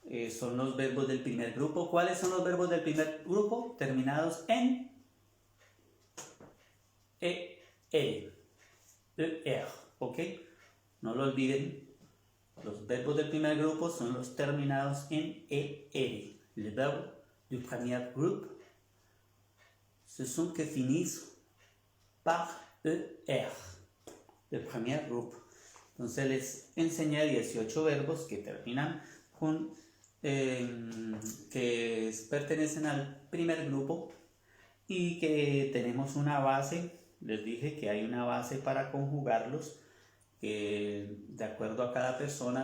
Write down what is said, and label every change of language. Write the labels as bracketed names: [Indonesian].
[Spanish] Son los verbos del primer grupo. ¿Cuáles son los verbos del primer grupo? Terminados en ER. ¿Ok? No lo olviden. Los verbos del primer grupo son los terminados en ER. [French] Les verbes du premier groupe, ce sont que finissent par ER. [Spanish] El primer grupo. Entonces les enseñé 18 verbos que terminan con que pertenecen al primer grupo y que tenemos una base. Les dije que hay una base para conjugarlos de acuerdo a cada persona.